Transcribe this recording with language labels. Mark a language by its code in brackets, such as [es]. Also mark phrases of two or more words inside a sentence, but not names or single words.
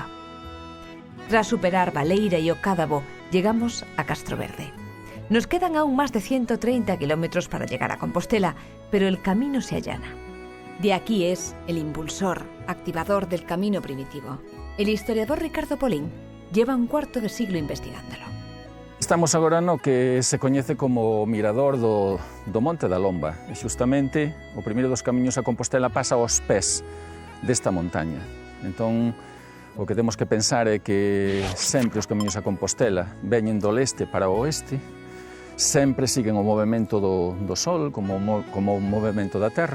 [es] Tras superar Baleira y Ocádabo, llegamos a Castroverde. Nos quedan aún más de 130 kilómetros para llegar a Compostela, pero el camino se allana. De aquí es el impulsor, activador del camino primitivo. El historiador Ricardo Polín lleva un cuarto de siglo investigándolo. [gl] Estamos agora no que se coñece como mirador do Monte da Lomba. E xustamente o primeiro dos camiños a Compostela pasa aos pés desta montaña. Entón, o que temos que pensar é que sempre os camiños a Compostela veñen do leste para o oeste, sempre siguen o movimento do sol como o movimento da terra.